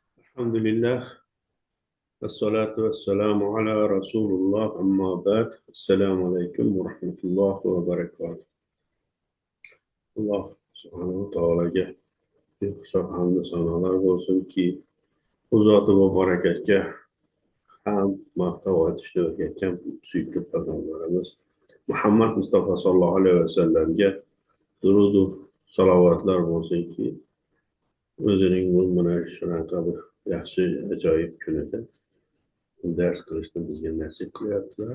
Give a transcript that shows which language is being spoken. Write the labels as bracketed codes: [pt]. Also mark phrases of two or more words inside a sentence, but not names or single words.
[ar] Alhamdulillah. والصلاة والسلام على رسول الله أما بعد. السلام عليكم ورحمة الله وبركاته. الله سبحانه وتعالى [uz] hisob hamdu sanolar bo'lsin ki u zoti va barakatga ham maqtov aytishni o'rgatgan suyukli payg'ambarimiz Muhammad Mustafa [ar] صلى الله عليه وسلم [uz] durudu salovatlar bo'lsinki o'zining mana shunaqa bir yaxshi ajoyib kunida ders qilishni bizga nasib qilyaptilar.